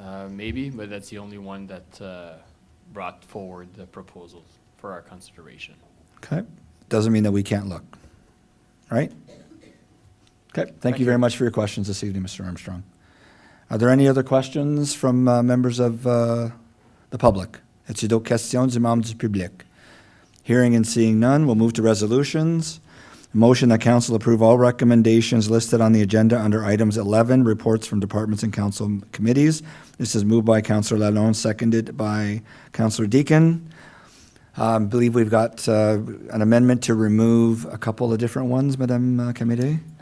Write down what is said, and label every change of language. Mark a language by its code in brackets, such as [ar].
[en] Maybe, but that's the only one that brought forward the proposals for our consideration. Okay, doesn't mean that we can't look, right? Okay, thank you very much for your questions this evening, Mr. Armstrong. Are there any other questions from members of the public? [fr] Est-il d'autres questions du membre du public? [en] Hearing and seeing none, we'll move to resolutions. Motion that council approve all recommendations listed on the agenda under items 11, reports from departments and council committees. This is moved by Councillor Lalonde, seconded by Councillor Deacon. I believe we've got an amendment to remove a couple of different ones, Madame Camille.